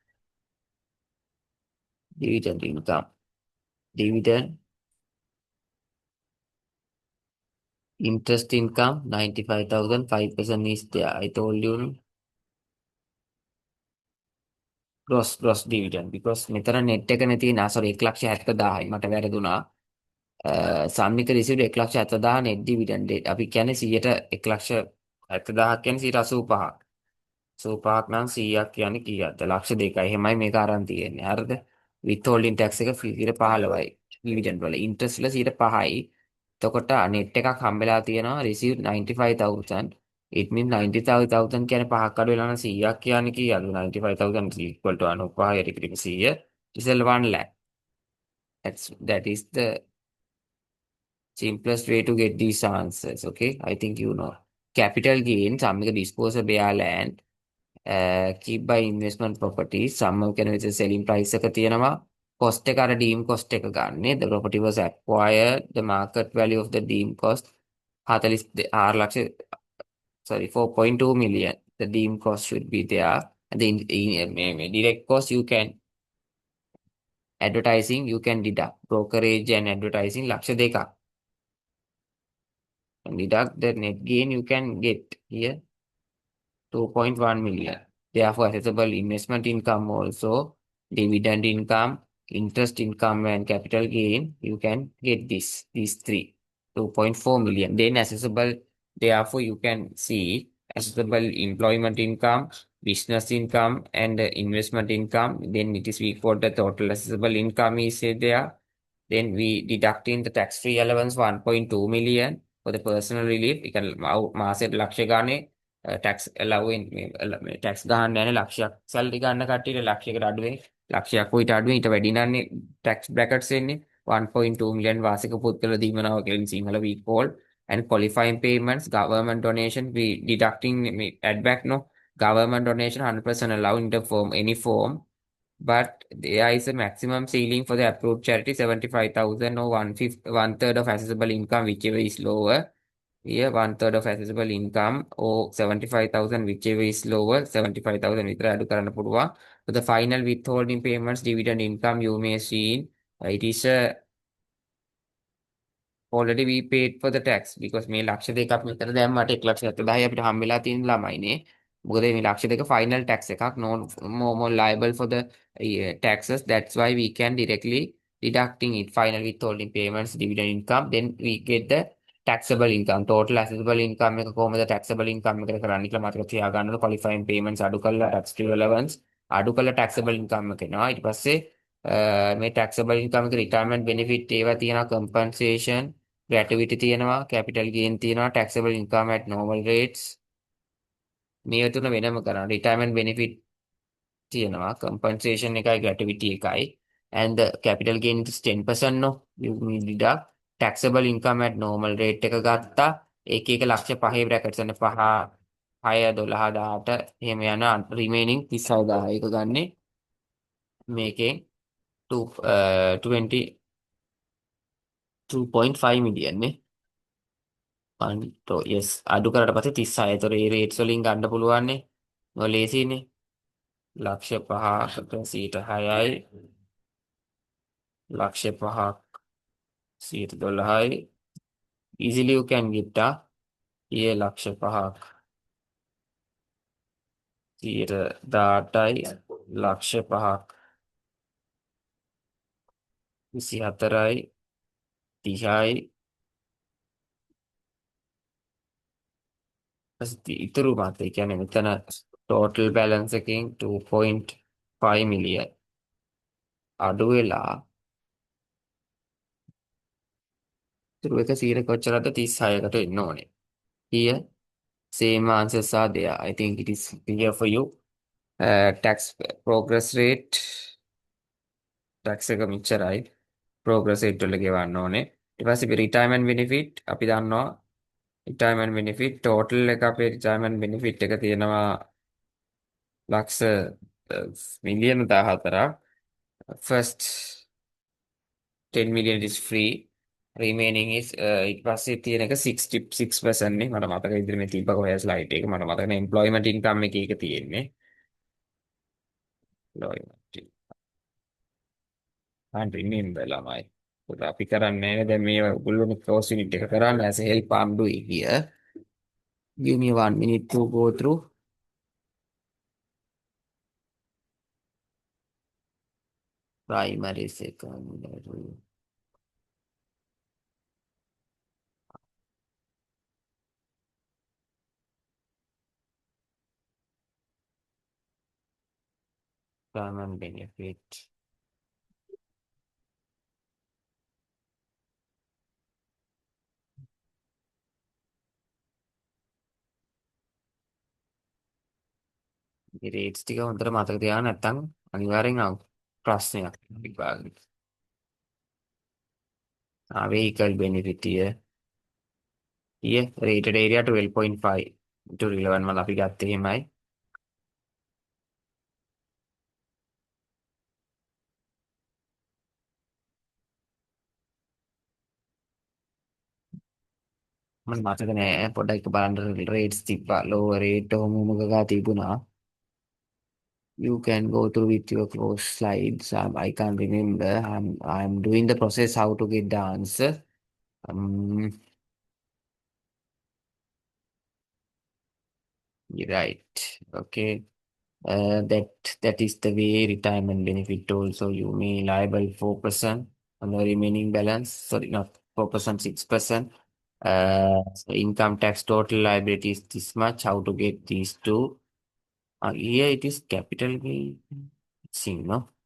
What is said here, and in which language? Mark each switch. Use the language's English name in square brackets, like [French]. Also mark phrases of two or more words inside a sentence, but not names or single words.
[English] Dividend income. Dividend, interest income 95,000, 5% is there. I told you gross dividend because [Sinhala] මෙතන net එක නේ තියෙන. sorry 1,70,000යි මට වැරදුනා. සම්මිත [English] received 1,70,000 net dividend. [Sinhala] අපි කියන්නේ 100ට 1,70,000ක් කියන්නේ 185. 85ක් නම් 100ක් කියන්නේ කීයක්ද? ලක්ෂ 2යි. එහෙමයි මේක අරන් තියෙන්නේ. හරිද? [English] withholding tax [Sinhala] එක 15යි. dividend වල interest වල 5යි. එතකොට net එකක් හම්බෙලා තියෙනවා received 95,000. [English] it means [Sinhala] 95,000 කියන්නේ පහක් අඩු වෙලා නම් 100ක් කියන්නේ කීයද? [English] 95,000 is equal to 95 [Sinhala] යට පිටින් [English] 100 is 1 lakh. That is the simplest way to get these answers. Okay, I think you know. Capital gain, සම්මික disposal bare land, keep by investment properties, [Sinhala] සම්ම කියන විදිහට [English] selling price [Sinhala] එක තියෙනවා. cost එක අර [English] deem cost [Sinhala] එක ගන්න. [English] The property was acquired, the market value of the deem cost 46 ලක්ෂ, sorry 4.2 million. The deem cost should be there. And the direct cost you can advertising you can deduct. Brokerage and advertising ලක්ෂ 2ක්. And deduct the net gain you can get here 2.1 million. Therefore, assessable investment income also, dividend income, interest income, and capital gain, you can get these three, 2.4 million. Then accessible, therefore, you can see accessible employment income, business income, and investment income. Then it is we got the total accessible income is there. Then we deducting the tax-free allowance 1.2 million for the personal relief. You can [Sinhala] මාසෙට ලක්ෂ ගානේ [English] tax allowing [Sinhala] මේ tax ගහන්න යන්නේ ලක්ෂයක් salary ගන්න කට්ටියට ලක්ෂයකට අඩුවෙන් ලක්ෂයක් උඩට අඩුවෙන් ඊට වැඩි නන්නේ [English] tax brackets [Sinhala] එන්නේ 1.2 million වාර්ෂික පුද්ගල දීමනාව කියලා සිංහල [English] we call. And qualifying payments, government donation, we deducting add back no government donation 100% allowed in the form any form. But there is a maximum ceiling for the approved charity 75,000 or one third of accessible income, whichever is lower. Here, one third of accessible income or 75,000, whichever is lower, [Sinhala] 75,000 විතර අඩු කරන්න පුළුවන්. [English] So the final withholding payments, dividend income, you may see it is a already we paid for the tax because [Sinhala] මේ ලක්ෂ දෙකක් මෙතන දැම්මට 1,70,000 අපිට හම්බෙලා තියෙන ළමයිනේ. මොකද මේ ලක්ෂ දෙක [English] final tax [Sinhala] එකක් [English] no more liable for the taxes. That's why we can directly deducting it. Final withholding payments, dividend income, then we get the taxable income. Total accessible income [Sinhala] එක කොහොමද [English] taxable income [Sinhala] එකට කරන්නේ කියලා මතක තියාගන්න. [English] qualifying payments [Sinhala] අඩු කරලා [English] tax allowance [Sinhala] අඩු කරලා [English] taxable income [Sinhala] එක එනවා. ඊට පස්සේ මේ [English] taxable income [Sinhala] එක [English] retirement benefit [Sinhala] ඒවා තියෙනවා [English] compensation gratuity [Sinhala] තියෙනවා [English] capital gain [Sinhala] තියෙනවා [English] taxable income at normal rates [Sinhala] මේ තුන වෙනම කරනවා [English] retirement benefit [Sinhala] තියෙනවා compensation එකයි gratuity එකයි [English] and the capital gain is 10% no you need deduct taxable income at normal rate [Sinhala] එක ගත්තා ඒක එක ලක්ෂ 5 [English] brackets and 5 6 12 18 [Sinhala] එහෙම යන [English] remaining 36000 [Sinhala] එක ගන්නේ මේකෙන් [English] 2.5 million නේ yes [Sinhala] අඩු කරලා පස්සේ 36. ඒතර ඒ රේට්ස් වලින් ගන්න පුළුවන් නේ. නොලේසිනේ. ලක්ෂ 5කට 6යි. ලක්ෂ 5ක් 12යි. [English] Easily you can get [Sinhala] ඊයේ ලක්ෂ 5ක් 18යි. ලක්ෂ 5ක් 24යි. 30යි. ඉතුරු මාත් ඒ කියන්නේ මෙතන total balance එකෙන් 2.5 million අඩු වෙලා ඉතුරු එක 100 කොච්චරද 36කට එන්න ඕනේ. [English] Here same answers are there. I think it is clear for you. Tax progress rate tax [Sinhala] එක මෙච්චරයි. [English] progress rate [Sinhala] වල ගෙවන්න ඕනේ. ඊට පස්සේ අපි [English] retirement benefit [Sinhala] අපි දන්නවා [English] retirement benefit total [Sinhala] එක අපේ [English] retirement benefit [Sinhala] එක තියෙනවා ලක්ෂ මිලියන 14ක්. [English] First 10 million is free. remaining is [Sinhala] ඊට පස්සේ තියෙන එක 66% නේ මට මතක විදිහට මේ තිබ්බ කොහේ ස්ලයිඩ් එක මට මතක නෑ [English] employment income [Sinhala] එකේ එක තියෙන්නේ [English] employment and remember [Sinhala] ළමයි පොත අපි කරන්නේ නැහැ දැන් මේ ඔයගොල්ලෝ ක්‍රොස් යුනිට් එක කරන්න [English] as a help I'm doing here give me 1 minute to go through primary secondary employment benefit [Sinhala] මේ rates ටික හොඳට මතක තියාගන්න නැත්නම් අනිවාර්යෙන් ප්‍රශ්නයක් විභාගෙට [English] vehicle benefit here here rated area 12.5 to relevant [Sinhala] වල අපි ගත්තේ එහෙමයි මම මතක නෑ පොඩ්ඩක් එක බලන්න [English] rates තිබ්බා lower rate [Sinhala] ඔහොම මොකක් තිබුණා [English] you can go through with your close slides I can't remember I'm doing the process how to get the answer um, you're right okay that is the way retirement benefit also you may liable 4% on the remaining balance sorry not 4% 6% so income tax total liability is this much how to get these two here it is capital gain see no